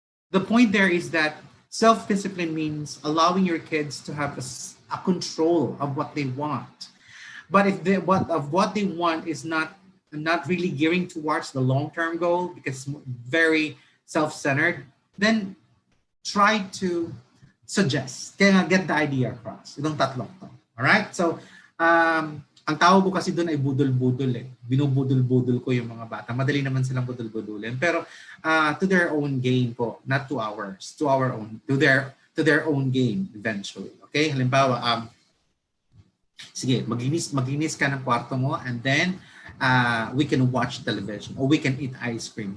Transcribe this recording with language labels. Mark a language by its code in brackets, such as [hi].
[en] The point there is that self-discipline means allowing your kids to have a control of what they want. But if what they want is not really gearing towards the long-term goal because it's very self-centered, then try to suggest. Kaya get the idea across. [tl] Itong tatlong to. [en] Alright? [tl] So, ang tawag ko kasi doon ay budol-budol eh. Binubudol-budol ko yung mga bata. Madali naman silang budol-budulin. [en] Pero to their own game po, not to ours. To our own. To their own game eventually. Okay? [tl] Halimbawa, sige, maginis ka ng kwarto mo [en] and then we can watch television or we can eat ice cream.